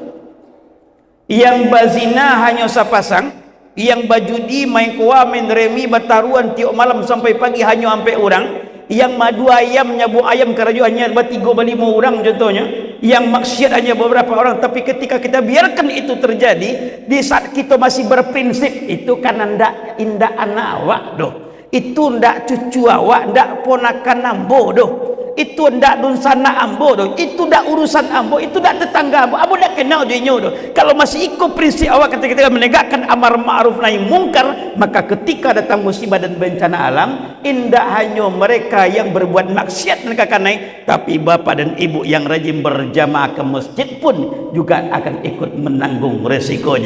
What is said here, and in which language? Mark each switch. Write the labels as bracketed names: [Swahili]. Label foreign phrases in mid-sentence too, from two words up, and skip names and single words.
[Indonesian] Yang bazina hanya sepasang, yang bajudi, main kuah, main remi, bataruan tiap malam sampai pagi hanya sampai orang. Yang madu ayam, nyabu ayam keraju hanya bertiga lima orang contohnya. Yang maksiat hanya beberapa orang. Tapi ketika kita biarkan itu terjadi, di saat kita masih berprinsip [Minangkabau] itu kan indak anak awak doh, itu ndak cucu awak, ndak ponakan ambo doh, itu ndak dunsana ambo doh, itu ndak urusan ambo, itu ndak tetangga ambo ndak kenal dia doh. [Indonesian] Kalau masih ikut prinsip awak ketika menegakkan [Arabic] أمر معروف نهي منكر, [Indonesian] maka ketika datang musibah dan bencana alam, indak hanya mereka yang berbuat maksiat menegakkan nahi, tapi bapak dan ibu yang rajin berjamaah ke masjid pun juga akan ikut menanggung resikonya.